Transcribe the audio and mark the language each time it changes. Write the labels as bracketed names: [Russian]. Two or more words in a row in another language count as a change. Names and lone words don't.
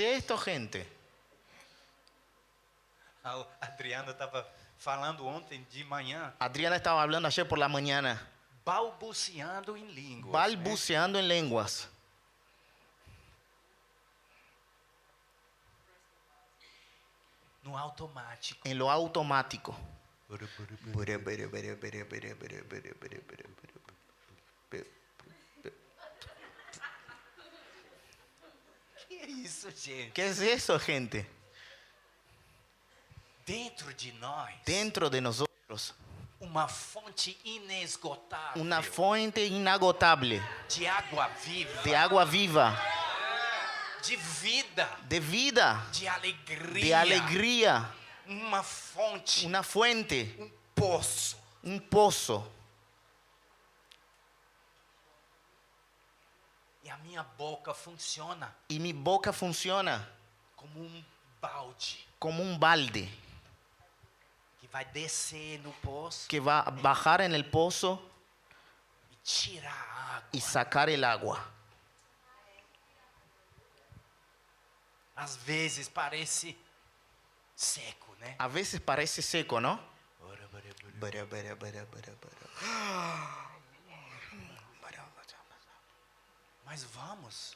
[Portuguese] gente? [Spanish] esto, [Portuguese] gente? A Adriana estava falando ontem de manhã, [Spanish] Adriana estaba hablando ayer por la mañana, [Portuguese] balbuciando em línguas. [Spanish] balbuceando en lenguas. [Portuguese] No automático. [Spanish] En lo automático. [Portuguese] Que isso, gente? [Spanish] ¿Qué es eso, gente? [Portuguese] Dentro de nós, [Spanish] Dentro de nosotros, [Portuguese] uma fonte inesgotável [Spanish] una fuente inagotable [Portuguese] de água viva, [Spanish] de agua viva, [Portuguese] de vida, [Spanish] de vida, [Portuguese] de alegria. [Spanish] de alegría, [Portuguese] Uma fonte, [Spanish] una fuente, [Portuguese] poço. [Spanish] un pozo. [Portuguese] E a minha boca funciona [Spanish] Y mi boca funciona [Portuguese] como balde [Spanish] como un balde [Portuguese] que vai descer no poço [Spanish] que va a bajar en el pozo [Portuguese] e tirar a água. [Spanish] y sacar el agua. [Portuguese] Às vezes parece seco, né? [Spanish] A veces parece seco, ¿no? [Portuguese] Mas vamos.